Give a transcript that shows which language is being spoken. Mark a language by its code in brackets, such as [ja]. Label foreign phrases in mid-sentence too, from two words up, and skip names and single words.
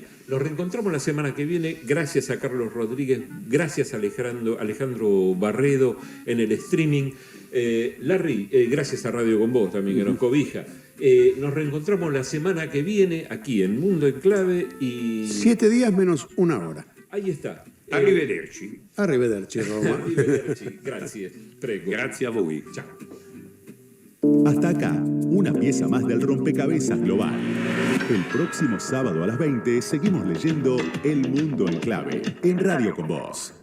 [es] Nos reencontramos la semana que viene. Gracias a Carlos Rodríguez, gracias a Alejandro Barredo en el streaming. Larry, gracias a Radio Con Vos también que nos cobija. Nos reencontramos la semana que viene aquí en Mundo en Clave y... 7 días menos 1 hora. Ahí está. [it] Arrivederci. Arrivederci, Roma. Arrivederci. Gracias. Prego. Grazie a voi. Ciao. [es] Hasta acá, una pieza más del rompecabezas global. El próximo sábado a las 20 seguimos leyendo El Mundo en Clave en Radio Con Vos.